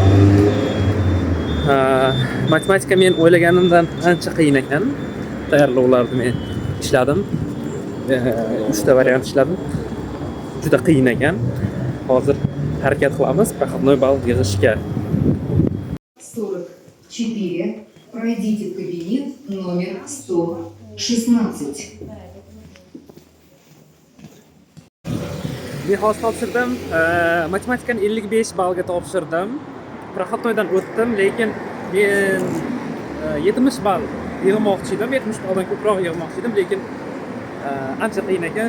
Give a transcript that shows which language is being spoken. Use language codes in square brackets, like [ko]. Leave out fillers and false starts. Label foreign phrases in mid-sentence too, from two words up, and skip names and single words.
[uz] Matematika men o'ylaganimdan ancha qiyin ekan. Tayyorlovlarni men ishladim. 3 ta variant ishladim. Juda qiyin ekan. Hozir harakat qilamiz prohodnoy ball yig'ishga. 44. [ru] Пройдите в кабинет номер 116. [uz] Men hozir topshirdim. Matematikani 55 ballga topshirdim. Prohodnoydan o'tdim, lekin men 70 ball yig'moqchi edim. 70 balldan ko'proq yig'moqchi edim, lekin ancha qiyin ekan.